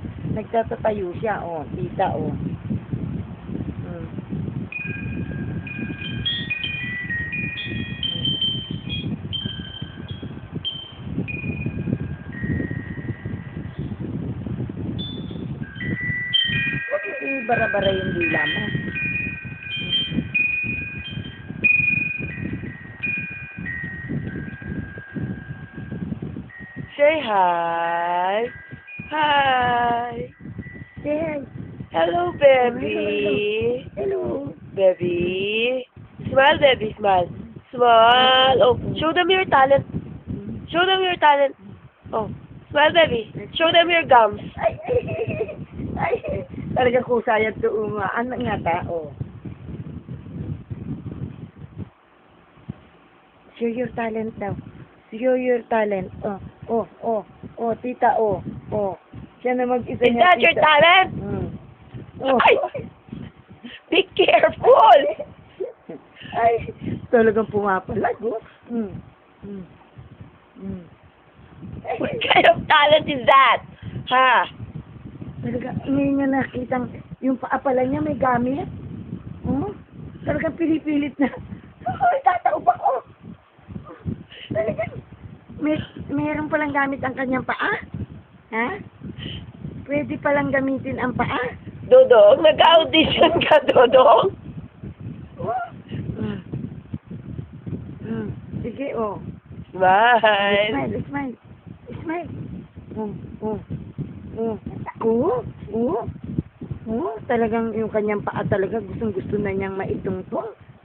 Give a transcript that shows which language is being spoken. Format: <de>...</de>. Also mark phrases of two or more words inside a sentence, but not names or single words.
<tl>Nagtatatayo siya, oh. Tita, oh. Hmm. Huwag yung bara-bara yung dila mo.</tl> <en>Say hi. Hi. Yes. Hello, baby. Hello. Baby. Smile, baby. Smile. Smile. Oh, show them your talent. Show them your talent. Oh, smile, baby. Show them your gums. Ay, ay, ay.</en> <tl>Talagang kusayat doon nga. Ano nga ta, oh.</tl> <en>Show your talent</en> <tl>daw.</tl> <en>Show your talent. Oh, oh, oh, oh, tita, oh, oh.</en> <tl>Siya na mag-isa</tl> <en>Is</en> <tl>niya,</tl> <en>that your</en> <tl>tita.</tl> <en>talent? Oh. Ay! Be careful!</en> <tl>Ay, talagang pumapalag, oh. Mm. Mm. Mm.</tl> <en>What kind of talent is that? Ha?</en> <tl>Talaga, ngayon nga nakitang yung paa pala niya may gamit. Oh, talagang pinipilit na. Oh, tataob ako. Talagang, mayroon palang gamit ang kanyang paa. Ha? Pwede palang gamitin ang paa. Dodong, nag-audition ka, Dodong? Oh. Mm. Mm. Sige, oh.</tl> <en>Smile. Smile, smile. Smile. Oh, oh.</en> <tl>Oh, oh, oh, oh, talagang yung kanyang paa talaga gustong-gusto na niyang maitungtong.</tl>